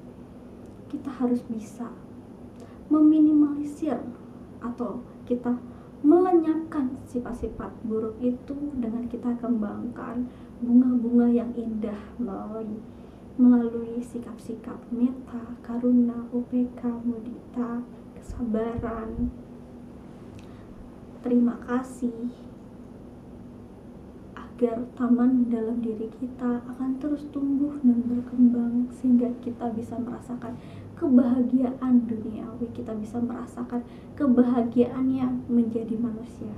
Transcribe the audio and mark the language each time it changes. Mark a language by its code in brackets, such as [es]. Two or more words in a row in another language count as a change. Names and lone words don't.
[id] Kita harus bisa meminimalisir atau kita melenyapkan sifat-sifat buruk itu dengan kita kembangkan bunga-bunga yang indah melalui sikap-sikap [pi] metta, karuna, upeka, mudita, [id] kesabaran, terima kasih, agar taman dalam diri kita akan terus tumbuh dan berkembang sehingga kita bisa merasakan kebahagiaan duniawi, kita bisa merasakan kebahagiaannya menjadi manusia.